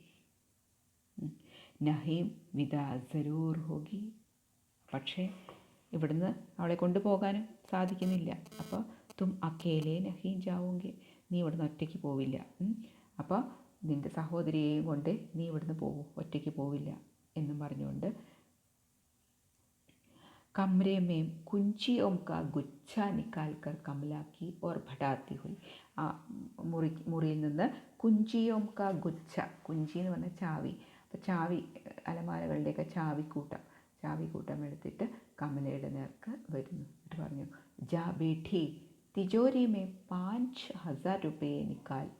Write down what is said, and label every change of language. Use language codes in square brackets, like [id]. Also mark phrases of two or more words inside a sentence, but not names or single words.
[hi] नहीं विदा ज़रूर होगी, [ml] പക്ഷേ ഇവിടുന്ന് അവളെ കൊണ്ടുപോകാനും സാധിക്കുന്നില്ല. അപ്പോൾ [hi] तुम अकेले नहीं जाओगी, [ml] നീ ഇവിടുന്ന് ഒറ്റയ്ക്ക് പോവില്ല. അപ്പോൾ നിൻ്റെ സഹോദരിയെയും കൊണ്ട് നീ ഇവിടുന്ന് ഒറ്റയ്ക്ക് പോവില്ല എന്നും പറഞ്ഞുകൊണ്ട് [hi] कमरे में कुंचियों का गुच्छा निकाल कर कमला की और भटाती हुई. [ml] ആ മുറിയിൽ നിന്ന് [hi] कुंजियों का गुच्छा, [ml] കുഞ്ചി എന്ന് പറഞ്ഞാൽ ചാവി, അപ്പോൾ ചാവി അലമാരകളുടെയൊക്കെ ചാവിക്കൂട്ടം എടുത്തിട്ട് കമലയുടെ നേർക്ക് വരുന്നു. എന്നിട്ട് പറഞ്ഞു [hi] जा बेटी तिजोरी में 5,000 रुपये निकाल.